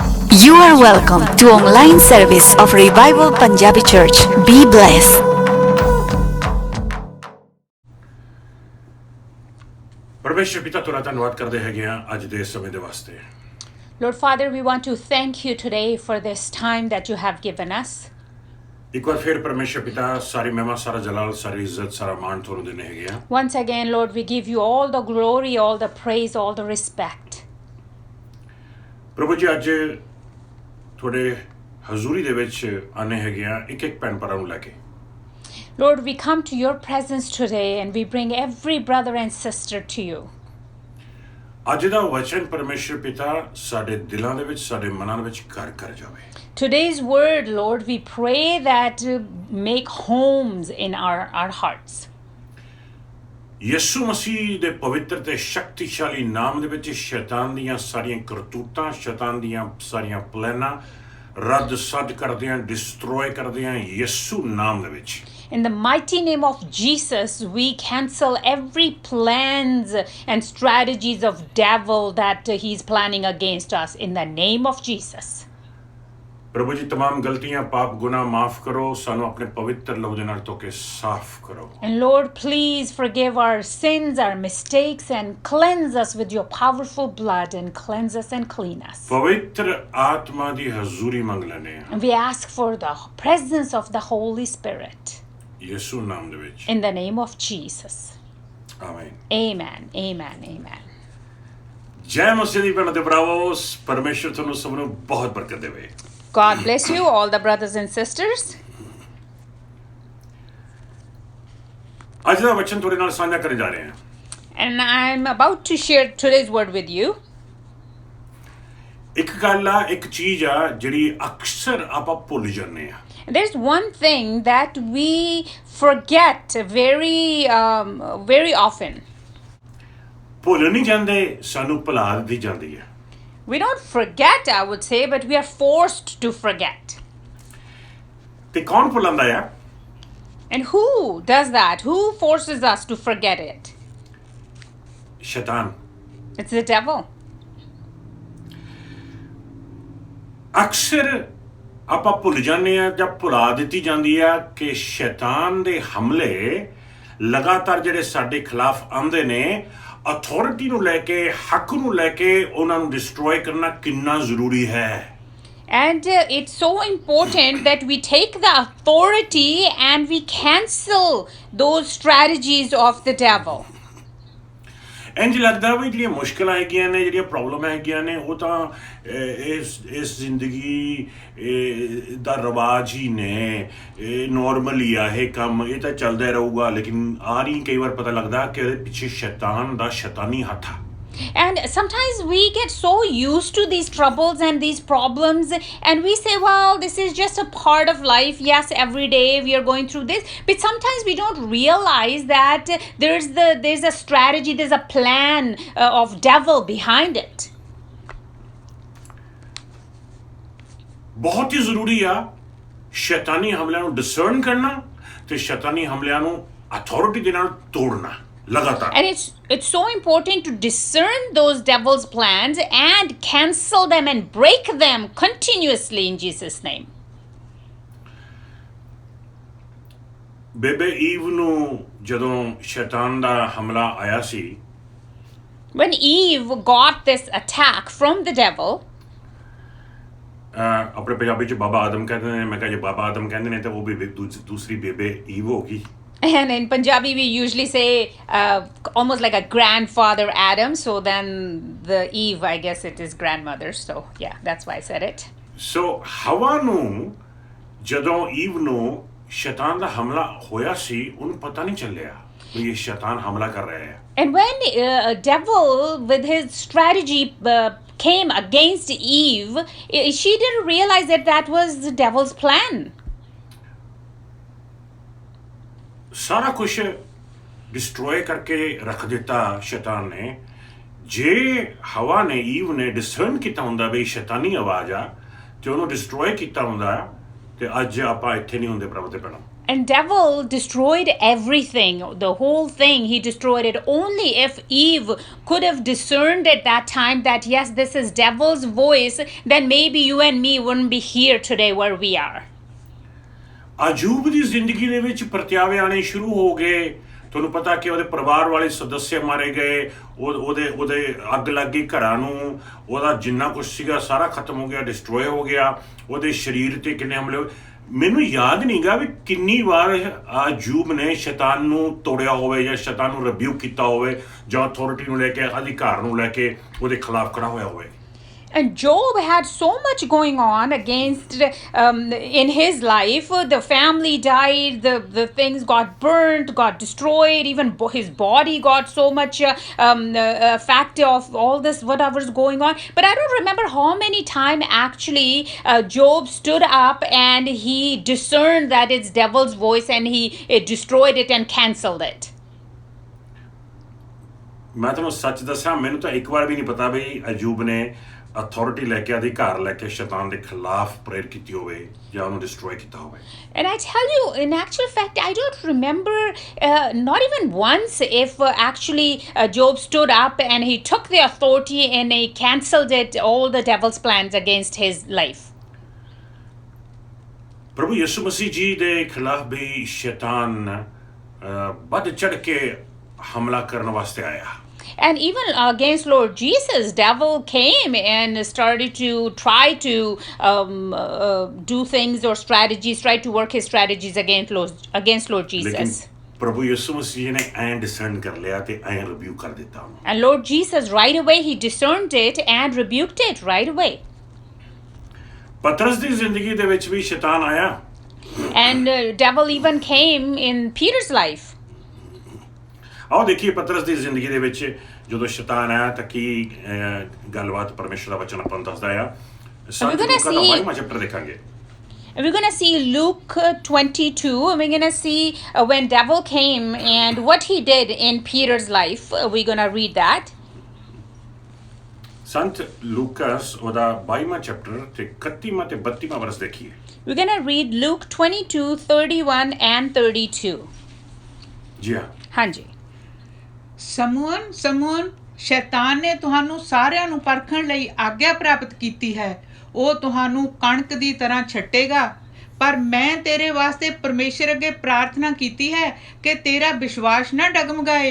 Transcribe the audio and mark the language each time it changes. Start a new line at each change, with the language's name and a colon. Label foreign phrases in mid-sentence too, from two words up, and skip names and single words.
English: You are welcome to online service of Revival Punjabi Church. Be blessed.
Punjabi: ਪਰਮੇਸ਼ਰ ਪਿਤਾ ਤੁਹਾਡਾ ਧੰਨਵਾਦ ਕਰਦੇ ਹੈਗੇ ਆ ਅੱਜ ਦੇ ਸਮੇਂ ਦੇ ਵਾਸਤੇ।
English: Lord Father, we want to thank you today for this time that you have given us.
Punjabi: ਇੱਕ ਵਾਰ ਫਿਰ ਪਰਮੇਸ਼ਰ ਪਿਤਾ ਸਾਰੀ ਮਹਿਮਾ ਸਾਰਾ ਜਲਾਲ ਸਾਰੀ ਇੱਜ਼ਤ ਸਾਰਾ ਮਾਣ ਤੁਹਾਨੂੰ ਦੇਣੇ ਹੈਗੇ ਆ।
English: Once again, Lord, we give you all the glory, all the praise, all the respect.
Punjabi: ਪ੍ਰਭੂ ਜੀ ਅੱਜ ਤੁਹਾਡੇ ਹਜ਼ੂਰੀ ਦੇ ਵਿੱਚ ਆਨੇ ਹੈਗੇ ਆ ਇੱਕ ਭੈਣ ਭਰਾ ਨੂੰ ਲੈ ਕੇ।
English: Lord, we come to your presence today and we bring every brother and sister to you.
Punjabi: ਅੱਜ ਦਾ ਵਚਨ ਪਰਮੇਸ਼ਰ ਪਿਤਾ ਸਾਡੇ ਦਿਲਾਂ ਦੇ ਵਿੱਚ ਸਾਡੇ ਮਨਾਂ ਦੇ ਵਿੱਚ ਘਰ ਕਰ ਜਾਵੇ।
English: Today's word, Lord, we pray that make homes in our hearts.
Punjabi: ਯਿਸੂ ਮਸੀਹ ਦੇ ਪਵਿੱਤਰ ਤੇ ਸ਼ਕਤੀਸ਼ਾਲੀ ਨਾਮ ਦੇ ਵਿੱਚ ਸ਼ੈਤਾਨ ਦੀਆਂ ਸਾਰੀਆਂ ਕਰਤੂਤਾਂ ਸ਼ੈਤਾਨ ਦੀਆਂ ਸਾਰੀਆਂ ਪਲਾਨਾਂ ਰੱਦ ਸੱਦ ਕਰਦੇ ਆਂ ਡਿਸਟਰੋਏ ਕਰਦੇ ਆਂ ਯਿਸੂ ਨਾਮ ਦੇ ਵਿੱਚ।
English: In the mighty name of Jesus, we cancel every plans and strategies of devil that he's planning against us in the name of Jesus.
Punjabi: ਪ੍ਰਭੂ ਜੀ तमाम ਗਲਤੀਆਂ ਪਾਪ ਗੁਨਾਹ ਮਾਫ ਕਰੋ ਸਾਨੂੰ ਆਪਣੇ ਪਵਿੱਤਰ ਲਹੂ ਦੇ ਨਾਲ ਧੋ ਕੇ ਸਾਫ਼ ਕਰੋ।
English: And Lord, please forgive our sins, our mistakes, and cleanse us with your powerful blood and cleanse us and clean us.
Punjabi: ਪਵਿੱਤਰ ਆਤਮਾ ਦੀ ਹਜ਼ੂਰੀ ਮੰਗ ਲੈਂਦੇ ਹਾਂ
English: And we ask for the presence of the Holy Spirit
Punjabi: ਯਿਸੂ ਨਾਮ ਦੇ ਵਿੱਚ।
English: in the name of Jesus.
Punjabi: ਆਮੀਨ।
English: Amen, amen, amen.
Punjabi: ਜੈ ਮਸੀਹ ਦੀ ਭੈਣਾਂ ਤੇ ਭਰਾਵੋ ਪਰਮੇਸ਼ਰ ਤੁਹਾਨੂੰ ਸਭ ਨੂੰ ਬਹੁਤ ਬਰਕਤ ਦੇਵੇ।
English: God bless you, all the brothers and sisters.
Punjabi: ਅੱਜ ਦਾ ਵਚਨ ਤੁਹਾਡੇ ਨਾਲ ਸਾਂਝਾ ਕਰਨ ਜਾ ਰਹੇ ਹਾਂ।
English: And I'm about to share today's word with you.
Punjabi: ਇੱਕ ਗੱਲ ਆ ਇੱਕ ਚੀਜ਼ ਆ ਜਿਹੜੀ ਅਕਸਰ ਆਪਾਂ ਭੁੱਲ ਜਾਂਦੇ ਆ।
English: There's one thing that we forget very often.
Punjabi: ਭੁੱਲ ਨਹੀਂ ਜਾਂਦੇ ਸਾਨੂੰ ਭੁਲਾ ਦਿੱਤੀ ਜਾਂਦੀ ਹੈ।
English: We don't forget, I would say, but we are forced to forget.
Punjabi: ਤੇ ਕੌਣ ਭੁਲਾਉਂਦਾ ਆ?
English: And who does that? Who forces us to forget it?
Punjabi: ਸ਼ੈਤਾਨ।
English: It's the devil.
Punjabi: ਅਕਸਰ ਆਪਾਂ ਭੁੱਲ ਜਾਂਦੇ ਆ ਜਾਂ ਭੁਲਾ ਦਿੱਤੀ ਜਾਂਦੀ ਆ ਕਿ ਸ਼ੈਤਾਨ ਦੇ ਹਮਲੇ ਲਗਾਤਾਰ ਜਿਹੜੇ ਸਾਡੇ ਖਿਲਾਫ ਆਉਂਦੇ ਨੇ ਅਥਾਰਟੀ ਨੂੰ ਲੈ ਕੇ ਹੱਕ ਨੂੰ ਲੈ ਕੇ ਉਹਨਾਂ ਨੂੰ ਡਿਸਟਰੋਏ ਕਰਨਾ ਕਿੰਨਾ ਜ਼ਰੂਰੀ ਹੈ।
English: And it's so important that we take the authority and we cancel those strategies of the devil.
Punjabi: ਇੰਝ ਲੱਗਦਾ ਵੀ ਜਿਹੜੀਆਂ ਮੁਸ਼ਕਿਲਾਂ ਹੈਗੀਆਂ ਨੇ ਜਿਹੜੀਆਂ ਪ੍ਰੋਬਲਮ ਹੈਗੀਆਂ ਨੇ ਉਹ ਤਾਂ ਇਸ ਜ਼ਿੰਦਗੀ ਦਾ ਰਿਵਾਜ ਹੀ ਨੇ ਇਹ ਨੋਰਮਲ ਹੀ ਆ ਇਹ ਕੰਮ ਇਹ ਤਾਂ ਚੱਲਦਾ ਰਹੂਗਾ ਲੇਕਿਨ ਆ ਨਹੀਂ ਕਈ ਵਾਰ ਪਤਾ ਲੱਗਦਾ ਕਿ ਉਹਦੇ ਪਿੱਛੇ ਸ਼ੈਤਾਨ ਦਾ ਸ਼ੈਤਾਨੀ ਹੱਥ ਆ।
English: And sometimes we get so used to these troubles and these problems and we say, well, this is just a part of life. Yes, every day we are going through this. But sometimes we don't realize that there's a strategy, there's a plan of devil behind it.
Punjabi: ਬਹੁਤ ਹੀ ਜ਼ਰੂਰੀ ਆ ਸ਼ੈਤਾਨੀ ਹਮਲਿਆਂ ਨੂੰ ਡਿਸਰਨ ਕਰਨਾ ਤੇ ਸ਼ੈਤਾਨੀ ਹਮਲਿਆਂ ਨੂੰ ਅਥਾਰਟੀ ਦੇ ਨਾਲ ਤੋੜਨਾ ਲਗਾਤਾਰ।
English: And it's so important to discern those devil's plans and cancel them and break them continuously in Jesus' name.
Punjabi: ਬੇਬੇ ਈਵ ਨੂੰ ਜਦੋਂ ਸ਼ੈਤਾਨ ਦਾ ਹਮਲਾ ਆਇਆ ਸੀ
English: When Eve got this attack from the devil,
Punjabi: ਆਪਣੇ ਪੰਜਾਬੀ ਚ ਬਾਬਾ ਆਦਮ ਕਹਿੰਦੇ ਨੇ ਮੈਂ ਕਿਹਾ ਜੇ ਬਾਬਾ ਆਦਮ ਕਹਿੰਦੇ ਨੇ ਤਾਂ ਉਹ ਬੇਬੇ ਦੂਸਰੀ ਬੇਬੇ ਈਵ ਹੋ ਗਈ।
English: and in Punjabi we usually say almost like a grandfather Adam, so then the Eve, I guess it is grandmother, so yeah, that's why I said it.
Punjabi: ਸੋ ਹਵਾ ਨੂੰ ਜਦੋਂ ਈਵ ਨੂੰ ਸ਼ੈਤਾਨ ਦਾ ਹਮਲਾ ਹੋਇਆ ਸੀ ਉਹਨੂੰ ਪਤਾ ਨਹੀਂ ਚੱਲਿਆ ਵੀ ਇਹ ਸ਼ੈਤਾਨ ਹਮਲਾ ਕਰ ਰਿਹਾ ਹੈ।
English: And when a devil with his strategy came against Eve, she didn't realize that was the devil's plan.
Punjabi: ਸਾਰਾ ਕੁਝ ਡਿਸਟਰੋਏ ਕਰਕੇ ਰੱਖ ਦਿੱਤਾ ਸ਼ੈਤਾਨ ਨੇ। ਜੇ ਹਵਾ ਨੇ ਈਵ ਨੇ ਡਿਸਰਨ ਕੀਤਾ ਹੁੰਦਾ ਵੀ ਸ਼ੈਤਾਨੀ ਆਵਾਜ਼ ਆ ਤੇ ਉਹਨੂੰ ਡਿਸਟਰੋਏ ਕੀਤਾ ਹੁੰਦਾ ਤੇ ਅੱਜ ਆਪਾਂ ਇੱਥੇ ਨਹੀਂ ਹੁੰਦੇ ਪ੍ਰਭੂ ਦੇ ਭੈਣੋ।
English: And devil destroyed everything, the whole thing. He destroyed it. Only if Eve could have discerned at that time that yes, this is devil's voice, then maybe you and me wouldn't be here today where we are.
Punjabi: ਅਯੂਬ ਦੀ ਜ਼ਿੰਦਗੀ ਦੇ ਵਿੱਚ ਪ੍ਰਤਿਆਵੇ ਆਣੇ ਸ਼ੁਰੂ ਹੋ ਗਏ। ਤੁਹਾਨੂੰ ਪਤਾ ਕਿ ਉਹਦੇ ਪਰਿਵਾਰ ਵਾਲੇ ਸਦੱਸਿਆ ਮਾਰੇ ਗਏ, ਉਹਦੇ ਅੱਗ ਲੱਗ ਗਈ ਘਰਾਂ ਨੂੰ, ਉਹਦਾ ਜਿੰਨਾ ਕੁਛ ਸੀਗਾ ਸਾਰਾ ਖਤਮ ਹੋ ਗਿਆ, ਡਿਸਟਰੋਏ ਹੋ ਗਿਆ। ਉਹਦੇ ਸਰੀਰ ਤੇ ਕਿੰਨੇ ਹਮਲੇ ਹੋਏ, ਮੈਨੂੰ ਯਾਦ ਨਹੀਂ ਗਾ ਵੀ ਕਿੰਨੀ ਵਾਰ ਅਯੂਬ ਨੇ ਸ਼ੈਤਾਨ ਨੂੰ ਤੋੜਿਆ ਹੋਵੇ ਜਾਂ ਸ਼ੈਤਾਨ ਨੂੰ ਰਿਬਿਊਕ ਕੀਤਾ ਹੋਵੇ ਜਾਂ ਅਥਾਰਟੀ ਨੂੰ ਲੈ ਕੇ, ਅਧਿਕਾਰ ਨੂੰ ਲੈ ਕੇ ਉਹਦੇ ਖਿਲਾਫ ਖੜਾ ਹੋਇਆ ਹੋਵੇ।
English: And Job had so much going on against in his life. The family died, the things got burnt, got destroyed, even his body got so much factor of all this, whatever's going on. But I don't remember how many times actually Job stood up and he discerned that it's devil's voice and he destroyed it and cancelled it.
Punjabi: ਮੈਂ ਤੁਹਾਨੂੰ ਸੱਚ ਦੱਸਾਂ, ਮੈਨੂੰ ਤਾਂ ਇੱਕ ਵਾਰ ਵੀ ਨਹੀਂ ਪਤਾ ਵੀ ਅਯੂਬ ਨੇ ਅਥਾਰਟੀ ਲੈ ਕੇ, ਅਧਿਕਾਰ ਲੈ ਕੇ ਸ਼ੈਤਾਨ ਦੇ ਖਿਲਾਫ ਪ੍ਰੇਅਰ ਕੀਤੀ ਹੋਵੇ ਜਾਂ ਉਹਨੂੰ ਡਿਸਟਰੋਏ ਕੀਤਾ ਹੋਵੇ।
English: And I tell you, in actual fact, I don't remember not even once if actually Job stood up and he took the authority and he cancelled it, all the devil's plans against his life.
Punjabi: ਪ੍ਰਭੂ ਯਿਸੂ ਮਸੀਹ ਜੀ ਦੇ ਖਿਲਾਫ ਵੀ ਸ਼ੈਤਾਨ ਵੱਧ ਚੜ ਕੇ ਹਮਲਾ ਕਰਨ ਵਾਸਤੇ ਆਇਆ।
English: And even against Lord Jesus, devil came and started to try to do things or strategies, try to work his strategies against Lord Jesus.
Punjabi: ਪ੍ਰਭੂ ਯਿਸੂ ਮਸੀਹ ਨੇ ਐਂ ਡਿਸਰਨ ਕਰ ਲਿਆ ਤੇ ਐਂ ਰਿਬਿਊ ਕਰ ਦਿੱਤਾ ਉਹਨੂੰ।
English: And Lord Jesus right away he discerned it and rebuked it right away.
Punjabi: ਪਤਰਸ ਦੀ ਜ਼ਿੰਦਗੀ ਦੇ ਵਿੱਚ ਵੀ ਸ਼ੈਤਾਨ ਆਇਆ।
English: And devil even came in Peter's life.
Punjabi: ਆਓ ਦੇਖੀਏ ਪਤਰਸ ਦੀ ਜ਼ਿੰਦਗੀ ਦੇ ਵਿੱਚ ਜਦੋਂ ਸ਼ੈਤਾਨ ਆਇਆ ਤਾਂ ਕੀ ਗੱਲਬਾਤ ਪਰਮੇਸ਼ਰ ਦਾ ਵਚਨ ਆਪਾਂ ਨੂੰ ਦੱਸਦਾ ਆ। ਸੰਤ ਲੂਕਾ ਦਾ 22ਵਾਂ ਚੈਪਟਰ ਦੇਖਾਂਗੇ।
English: And we're going to see Luke 22, and we're going to see when devil came and what he did in Peter's life. We're going to read that.
Punjabi: ਸੰਤ ਲੂਕਾਸ ਉਹਦਾ 22ਵਾਂ ਚੈਪਟਰ ਤੇ 31ਵਾਂ ਤੇ 32ਵਾਂ ਵਰਸ ਦੇਖੀਏ।
English: We're going to read Luke 22, 31 and 32.
Punjabi: ਜੀ ਹਾਂ। ਹਾਂਜੀ। ਸਮੂਨ ਸਮੂਨ, ਸ਼ੈਤਾਨ ਨੇ ਤੁਹਾਨੂੰ ਸਾਰਿਆਂ ਨੂੰ ਪਰਖਣ ਲਈ ਆਗਿਆ ਪ੍ਰਾਪਤ ਕੀਤੀ ਹੈ। ਉਹ ਤੁਹਾਨੂੰ ਕਣਕ ਦੀ ਤਰ੍ਹਾਂ ਛੱਟੇਗਾ, ਪਰ ਮੈਂ ਤੇਰੇ ਵਾਸਤੇ ਪਰਮੇਸ਼ਰ ਅੱਗੇ ਪ੍ਰਾਰਥਨਾ ਕੀਤੀ ਹੈ ਕਿ ਤੇਰਾ ਵਿਸ਼ਵਾਸ ਨਾ ਡਗਮਗਾਏ।